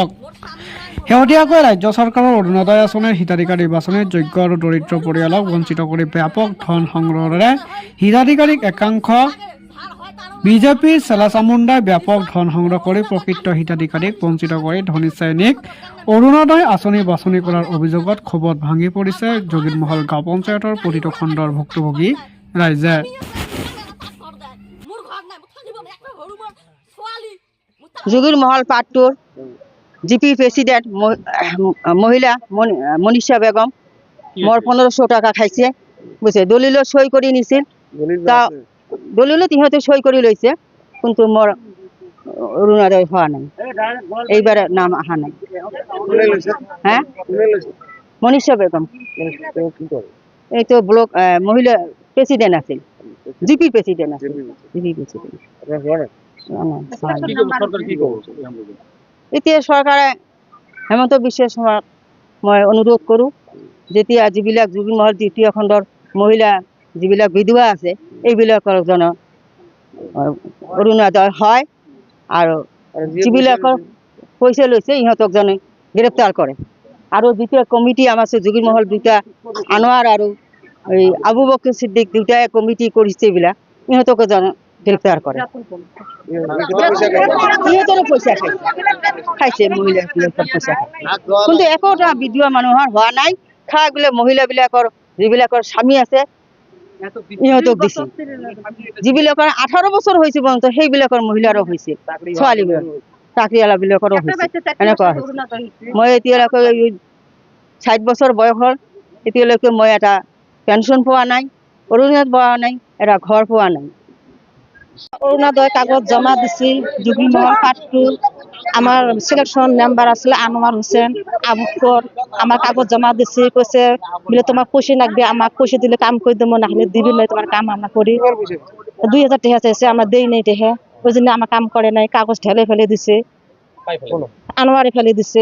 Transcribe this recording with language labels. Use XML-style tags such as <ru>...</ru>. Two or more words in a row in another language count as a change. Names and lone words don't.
<as>শেহতীয়াকৈ ৰাজ্য চৰকাৰৰ অৰুণোদয় আঁচনিৰ হিতাধিকাৰী বাছনিত যোগ্য আৰু দৰিদ্ৰ পৰিয়ালক বঞ্চিত কৰি ব্যাপক ধন সংগ্ৰহেৰে হিতাধিকাৰীক একাংশ বিজেপিৰ চেলাচামুণ্ডাই ব্যাপক ধন সংগ্ৰহ কৰি প্ৰকৃত হিতাধিকাৰীক বঞ্চিত কৰি ধনী শ্ৰেণীক অৰুণোদয় আঁচনি বাছনি কৰাৰ অভিযোগত ক্ষোভত ভাঙি পৰিছে জগীৰমহল গাঁও পঞ্চায়তৰ প্ৰতিটো খণ্ডৰ ভুক্তভোগী ৰাইজে।</as> <bn>জগীরমহল পার্ট 2</bn> <en>GP president</en> <bn>মহিলা মনীষা বেগম মোর 1500 টাকা খাইছে বুঝছে। দলিল সই করে নিছিল, তা দলিল ইহঁতে সই করে লইছে, কিন্তু মোর অরুণোদয় হওয়া নাই, এইবারে নাম আহা নাই। হ্যাঁ, মনীষা বেগম এই তো</bn> <en>block মহিলা president</en> <bn>আছে,</bn> <en>GP president</en> <bn>আছে,</bn> <en>GP president.</en> <as>এতিয়া চৰকাৰে হেমন্ত বিশ্ব শৰ্মাক মই অনুৰোধ কৰোঁ, যেতিয়া যিবিলাক জগীৰমহল তৃতীয় খণ্ডৰ মহিলা যিবিলাক বিধৱা আছে এইবিলাকৰ যেন অৰুণোদয় হয়, আৰু যিবিলাকৰ পইচা লৈছে ইহঁতক যেন গ্ৰেপ্তাৰ কৰে। আৰু যেতিয়া কমিটি আমাৰ জগীৰমহল দুটা আনোৱাৰ আৰু এই আবু বকৰ সিদ্দিক দুটাই কমিটি কৰিছে, এইবিলাক ইহঁতকো যেন গ্রেপ্তার করে। ইহঁতৰো পইচা খাইছে, মহিলাবিলাকৰ পইচা কিন্তু একোটা বিধৱা মানুহৰ হোৱা নাই। খাই বোলে মহিলাবিলাকৰ যিবিলাকৰ স্বামী আছে ইহঁতক দিছে, যিবিলাকৰ 18 বছৰ হৈছে পৰ্যন্ত সেইবিলাকৰ মহিলাৰো হৈছে, ছোৱালীবিলাক চাকৰিয়ালাবিলাকৰো হৈছে। এনেকুৱা মই এতিয়ালৈকে 60 বছৰ বয়স হ'ল, এতিয়ালৈকে মই এটা পেঞ্চন পোৱা নাই, অৰুণোদয় পোৱা নাই, এটা ঘৰ পোৱা নাই। অৰুণোদয় কাগজ জমা দিছিল জগীৰমহল পার্ট 2।</as> <bn>আমার</bn> <en>selection member</en> <bn>আসলে আনোয়ার হোসেন আবুকর, আমার কাগজ জমা দিছি, কইছে বলে তোমার পয়সা লাগবে, আমার পয়সা দিলে কাম করে দেবো, না হলে দিবি না, তোমার কাম আমরা করি। 2000 টাকা চাইছে, আমরা দেই নাই টাকা, ওই জন্য আমার কাম করে নাই, কাগজ ঢেলে ফেলে দিছে, আনোয়ারে ফেলে দিছে।</bn>